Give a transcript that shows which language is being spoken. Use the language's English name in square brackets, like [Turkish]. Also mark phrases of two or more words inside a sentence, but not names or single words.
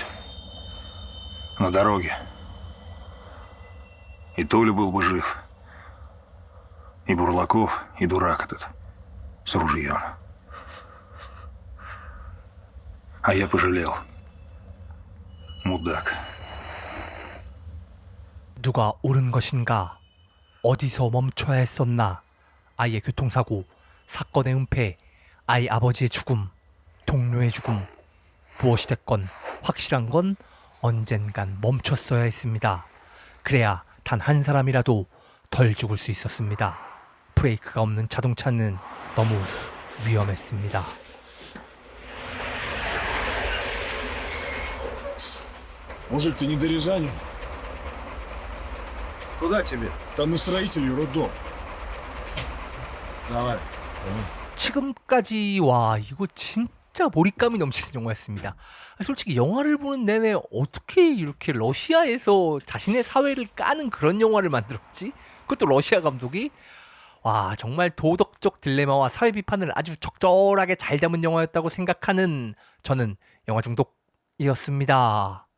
[Russian] На дороге. И Толя был бы жив. И Бурлаков, и дурак этот. С ружьем. А я пожалел. Мудак. [Korean] 누가 옳은 것인가? 어디서 멈춰야 했었나? 아이의 교통사고, 사건의 은폐, 아이 아버지의 죽음, 동료의 죽음. 무엇이 됐건 확실한 건 언젠간 멈췄어야 했습니다. 그래야 단 한 사람이라도 덜 죽을 수 있었습니다. 브레이크가 없는 자동차는 너무 위험했습니다. [Russian] Мужик, ты не до Рязани? Куда тебе? Там на строителей роддом. Давай. [Korean] 지금까지 와 이거 진짜 몰입감이 넘치는 영화였습니다. 솔직히 영화를 보는 내내 어떻게 이렇게 러시아에서 자신의 사회를 까는 그런 영화를 만들었지? 그것도 러시아 감독이? 와 정말 도덕적 딜레마와 사회 비판을 아주 적절하게 잘 담은 영화였다고 생각하는 저는 영화 중독이었습니다.